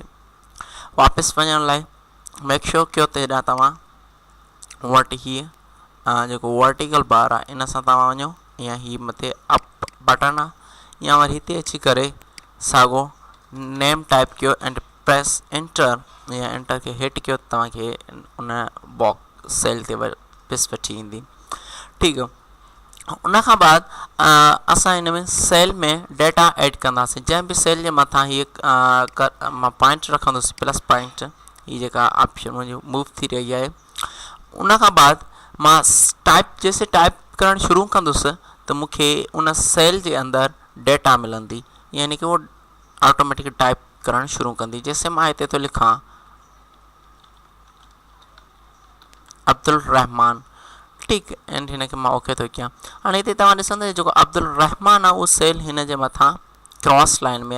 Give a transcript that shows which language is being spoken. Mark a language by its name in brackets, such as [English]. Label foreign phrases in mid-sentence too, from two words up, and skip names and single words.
[Sindhi] वापसि वञण लाइ [English] make sure [Sindhi] कयो त हेॾां तव्हां वटि हीअ जेको [English] vertical bar [Sindhi] आहे इन सां तव्हां वञो, या ही मथे [English] up button [Sindhi] आहे, या वरी हिते अची करे साॻो [English] name type [Sindhi] कयो [English] and press enter, [Sindhi] या एंटर खे हेठि कयो, तव्हांखे उन [English] box cell [Sindhi] ते वापसि वठी ईंदी। ठीकु आहे, उन खां बाद असां हिन में सेल में [English] data add [Sindhi] कंदासीं। जंहिं बि सेल जे मथां हीअ मां पॉइंट रखंदुसि, [English] plus point, [Sindhi] ही जेका ऑप्शन मुंहिंजी मूव थी रही आहे। उन खां बाद मां जैसे टाइप करणु शुरू कंदुसि त मूंखे उन सेल जे अंदरि डेटा मिलंदी, [Urdu] یعنی کہ [Sindhi] उहो ऑटोमेटिक टाइप करणु शुरू कंदी। जैसे मां हिते थो लिखां अब्दुल रहमान। ठीकु, एंड हिन खे मां ओके थो कयां। हाणे हिते तव्हां ॾिसंदव जेको अब्दुल रहमान आहे उहो सेल हिन जे मथां [English] cross line [Sindhi] में आहे।